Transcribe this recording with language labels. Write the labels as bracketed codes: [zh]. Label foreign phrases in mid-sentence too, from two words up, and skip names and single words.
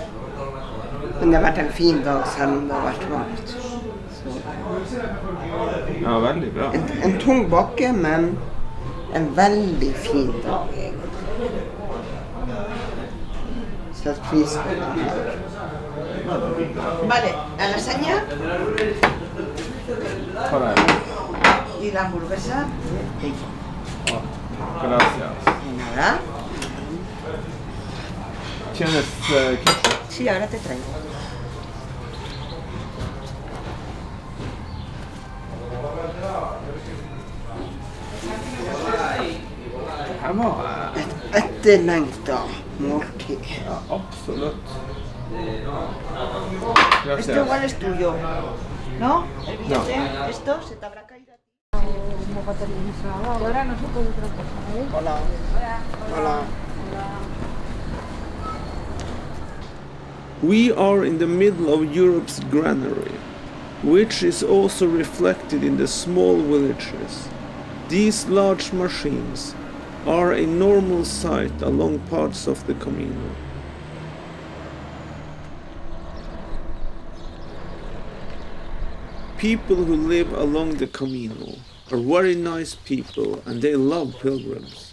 [no] Men det har vært en fin dag selv om det har vært varmt. Så. Ja, veldig bra. En tung bakke, men en veldig fin dag. Sett pris på det. [es] Vale, a la seña. Y la hamburguesa. Gracias. Nada. ¿Tienes ketchup? Sí, ahora te traigo. [no] Her var Etterlengta måltid. ja, absolutt. [es] Esto igual es tuyo, ¿no? El billete, No. esto se te habrá caído a ti. Un poco televisado. Ahora no se puede otra cosa, ¿eh? Hola. Hola. Hola. Hola. [en] We are in the middle of Europe's granary, which is also reflected in the small villages. These large machines are a normal sight along parts of the Camino. People who live along the Camino are very nice people and they love pilgrims.